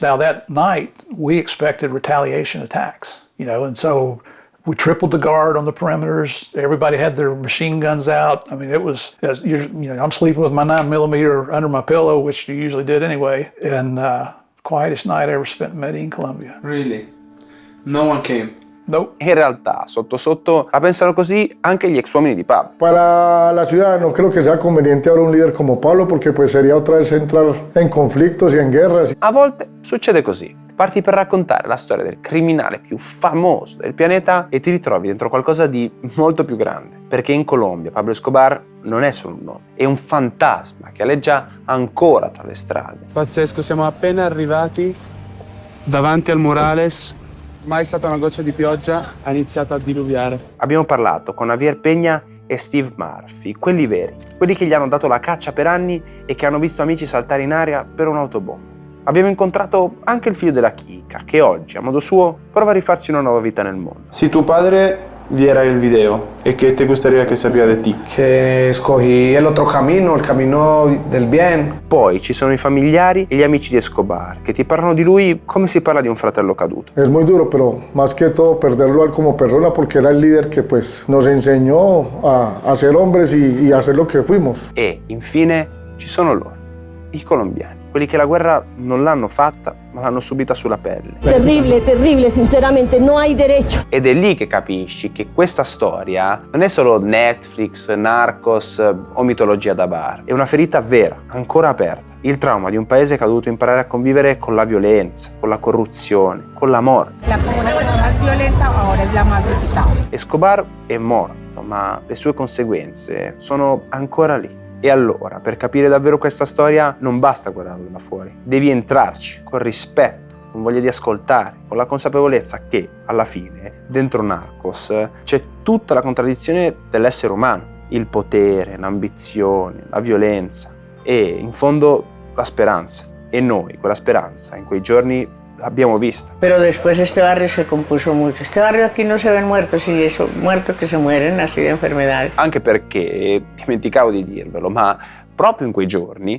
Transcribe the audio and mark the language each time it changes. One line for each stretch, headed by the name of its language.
English: Now that night, we expected retaliation attacks, and so we tripled the guard on the perimeters. Everybody had their machine guns out. I mean, it was, I'm sleeping with my 9mm under my pillow, which you usually did anyway, and quietest night I ever spent in Medellin, Colombia. Really? No one came? Nope.
Italian: In realtà, sotto sotto, la pensano così anche gli ex uomini di Pablo.
Spanish: Para la ciudad no creo que sea conveniente ahora un líder como Pablo porque pues sería otra vez entrar en conflictos y en guerras.
Italian: A volte succede così. Parti per raccontare la storia del criminale più famoso del pianeta e ti ritrovi dentro qualcosa di molto più grande. Perché in Colombia Pablo Escobar non è solo un nome, è un fantasma che aleggia ancora tra le strade. Pazzesco, siamo appena arrivati davanti al Murales. Mai stata una goccia di pioggia, ha iniziato a diluviare. Abbiamo parlato con Javier Peña e Steve Murphy, quelli veri, quelli che gli hanno dato la caccia per anni e che hanno visto amici saltare in aria per un'autobomba. Abbiamo incontrato anche il figlio della chicca, che oggi, a modo suo, prova a rifarsi una nuova vita nel mondo.
Spanish: Si tu padre viera el video, ¿y qué te gustaría que sabía de ti? Que escogí el otro camino, el camino del bien.
Italian: Poi ci sono i familiari e gli amici di Escobar, che ti parlano di lui come si parla di un fratello caduto.
Spanish: Es muy duro, pero más que todo perderlo a él como persona porque era el líder que pues nos enseñó a ser hombres y a hacer lo que fuimos.
Italian: E, infine, ci sono loro, i colombiani. Quelli che la guerra non l'hanno fatta, ma l'hanno subita sulla pelle. Terribile, terribile, sinceramente,
Spanish: no hay derecho.
Italian: Ed è lì che capisci che questa storia non è solo Netflix, Narcos o mitologia da bar. È una ferita vera, ancora aperta. Il trauma di un paese che ha dovuto imparare a convivere con la violenza, con la corruzione, con la morte.
Spanish: La comunidad más violenta ahora es la más visitada.
Italian: Escobar è morto, ma le sue conseguenze sono ancora lì. E allora, per capire davvero questa storia, non basta guardarla da fuori. Devi entrarci, con rispetto, con voglia di ascoltare, con la consapevolezza che, alla fine, dentro Narcos, c'è tutta la contraddizione dell'essere umano. Il potere, l'ambizione, la violenza e, in fondo, la speranza. E noi, quella speranza, in quei giorni, l'abbiamo vista.
Spanish: Pero después este barrio se compuso mucho. Este barrio aquí no se ven muertos, y eso, muertos que se mueren así de enfermedades.
Italian: Anche perché, dimenticavo di dirvelo, ma proprio in quei giorni...